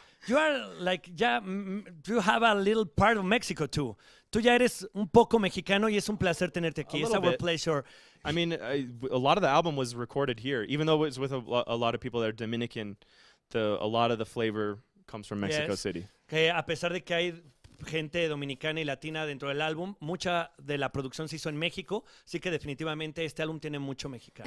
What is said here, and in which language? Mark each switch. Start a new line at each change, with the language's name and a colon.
English: You are like, you have a little part of Mexico too.
Spanish: Tú ya eres un poco mexicano y es un placer tenerte aquí.
English: It's little our bit. pleasure. I mean, a lot of the album was recorded here, even though it was with a lot of people that are Dominican. A lot of the flavor comes from Mexico Yes. City.
Spanish: Que a pesar de que hay gente dominicana y latina dentro del álbum, mucha de la producción se hizo en México, así que definitivamente este álbum tiene mucho mexicano.